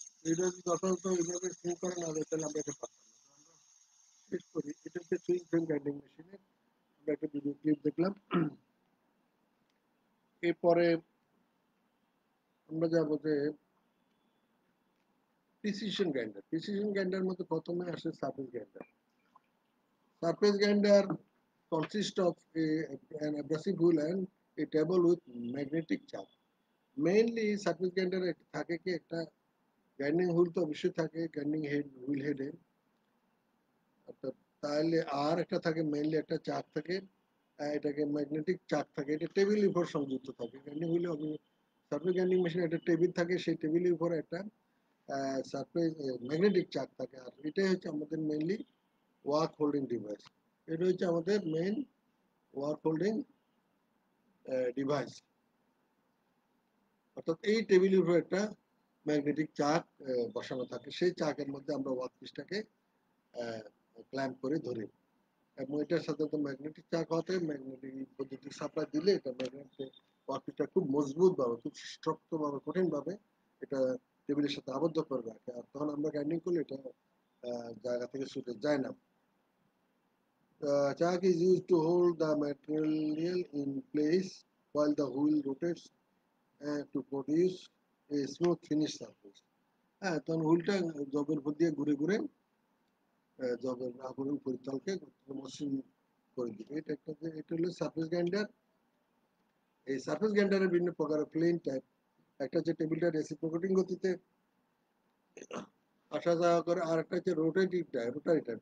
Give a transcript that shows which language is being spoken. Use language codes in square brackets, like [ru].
[bn] এটা যদি যথাযথ এইভাবে সুইং করে না যায়, তাহলে আমরা এটা পারতাম না। তো আমরা শেষ করি, এটা হচ্ছে সুইং ফ্রেম গ্রাইন্ডিং মেশিনের আমরা একটা ভিডিও ক্লিপ দেখলাম। এরপরে আমরা যাবো যে প্রিসিশন গ্রাইন্ডার। প্রিসিশন গ্রাইন্ডার মধ্যে প্রথমে আসে service grinder. [en] Surface grinder consists of an abrasive wheel and a table with magnetic chuck. Mainly surface grinder [bn] থাকে কি একটা গ্রাইন্ডিং হুইল তো অবশ্যই থাকে গ্রাইন্ডিং হেড হুইল হেডে, অর্থাৎ তাহলে আর একটা থাকে মেইনলি একটা চাক থাকে, এটাকে ম্যাগনেটিক চাক থাকে, এটা টেবিলের উপর সংযুক্ত থাকে। গ্রাইন্ডিং হুইলে সার্ফেস গ্রাইন্ডিং মেশিনে একটা টেবিল থাকে, সেই টেবিলের উপর একটা সার্ফেস ম্যাগনেটিক চাক থাকে। আর এটাই হচ্ছে আমাদের মেইনলি ওয়ার্ক হোল্ডিং ডিভাইস। এটা হচ্ছে আমাদের মেইন ওয়ার্ক হোল্ডিং ডিভাইস। অর্থাৎ এই টেবিলের উপর একটা ম্যাগনেটিক চাক বসানো থাকে, সেই চাকের মধ্যে আমরা ওয়ার্ক পিসটাকে ক্ল্যাম্প করে ধরি। এবং এটার সাথে তো ম্যাগনেটিক চাক হতে ম্যাগনেটিক বৈদ্যুতিক সাপ্লাই দিলে এটা ম্যাগনেটিক ওয়ার্কপিসটা খুব মজবুত ভাবে, খুব শক্ত ভাবে, কঠিন ভাবে এটা টেবিলের সাথে আবদ্ধ করে রাখে। আর তখন আমরা গ্রাইন্ডিং করলে এটা জায়গা থেকে ছুটে যায় না। [en] Chuck is used to hold the material in place while the wheel rotates to produce a smooth finish surface. [bn] হ্যাঁ, তখন হুইলটা জবের উপর দিয়ে ঘুরে ঘুরে জবের আবরণ পরিতলকে মসৃণ করে দিবে। এটা হলো সারফেস গ্রাইন্ডার। এই সারফেস গ্রাইন্ডারের বিভিন্ন প্রকার প্লেন টাইপ। একটা হচ্ছে টেবিলটা রেসিপ্রোকেটিং গতিতে আসা যাওয়া করে, আর একটা হচ্ছে রোটারি টাইপ।